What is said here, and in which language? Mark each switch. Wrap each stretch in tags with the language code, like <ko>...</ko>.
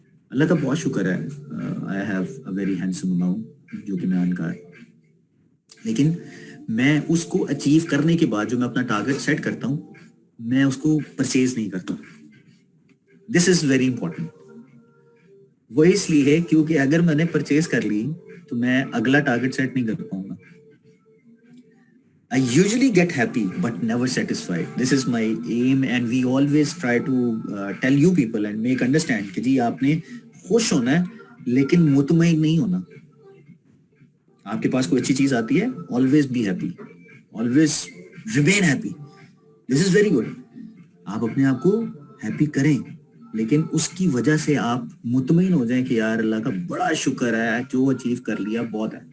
<ur>اللہ کا بہت شکر ہے,</ur> <en>I have a very handsome amount</en> <ur>جو کہ میں ان کا ہے, لیکن میں اس کو اچیو کرنے کے بعد جو میں اپنا ٹارگیٹ سیٹ کرتا ہوں میں اس کو پرچیز نہیں کرتا.</ur> <en>This is very important.</en> <ur>وہ اس لیے ہے کیونکہ اگر میں نے پرچیز کر لی تو میں اگلا ٹارگیٹ سیٹ نہیں کر پاؤں گا.</ur> <en>I usually get happy but never satisfied. This is my aim and we always try to tell you people and make understand</en> <ur>کہ جی آپ نے خوش ہونا ہے لیکن مطمئن نہیں ہونا. آپ کے پاس کوئی اچھی چیز آتی ہے,</ur> <en>always be happy, always remain happy. This is very good.</en> <ur>آپ اپنے آپ کو ہیپی کریں لیکن اس کی وجہ سے آپ مطمئن ہو جائیں کہ یار اللہ کا بڑا شکر ہے جو اچیو کر لیا بہت ہے.</ur>